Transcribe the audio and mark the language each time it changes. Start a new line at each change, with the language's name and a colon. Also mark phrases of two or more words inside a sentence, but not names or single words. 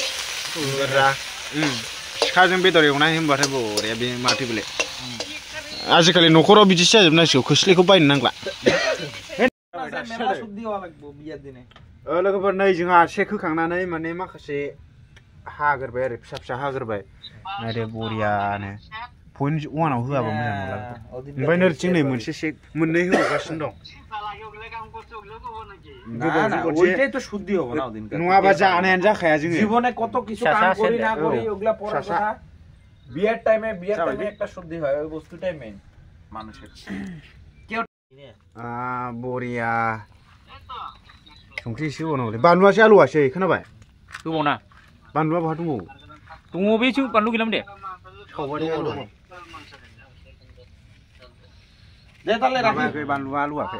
Bodo: सिखाजों बेदर एवनाय होनबाथाय बरिया बे माथो बेलाय आजिखालि न'खराव बिदिसो जाजोबनांसिगौ खोस्लिखौ बायनो नांला लोगोफोर नै जोंहा सेक होखांनानै माने माखासे हाग्रोबाय आरो फिसा फिसा हाग्रोबाय नायदो बरियानो पइन्ट 1 आव होआबा मोजां नंला ओमफ्राय नोरथिं नै मोनसे सेक मोननै होगासिनो दं नङाबा जानायानो जाखाया जोङो
Bangla: জীবনে কত কিছু কাম করি না করি ওগুলা পড়ার কথা বিয়ের টাইমে একটা শুদ্ধি হয় ওই বস্তুটাই মেইন মানুষের
Bodo: बरिया संख्रि एसे होबावनांगौलै बानलुआसो आलुआसो खोनाबाय होबावना बानलुआ बहा दंबावो दङ बे बानलु गैलामोन दे बानलुआ आलुआखै